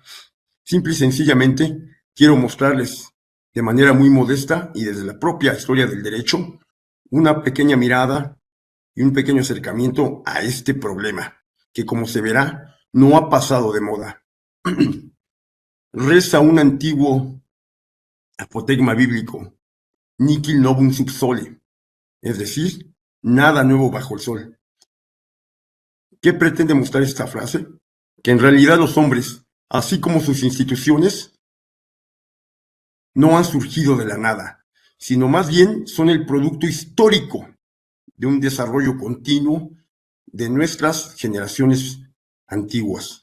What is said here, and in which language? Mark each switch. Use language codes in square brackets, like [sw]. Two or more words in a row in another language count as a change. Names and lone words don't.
[es] Simple y sencillamente quiero mostrarles de manera muy modesta y desde la propia historia del derecho una pequeña mirada y un pequeño acercamiento a este problema, que como se verá, no ha pasado de moda. Reza un antiguo apotegma bíblico, [la] nihil novum sub sole, [es] es decir, nada nuevo bajo el sol. ¿Qué pretende mostrar esta frase? Que en realidad los hombres, así como sus instituciones, no han surgido de la nada, sino más bien son el producto histórico de un desarrollo continuo de nuestras generaciones antiguas.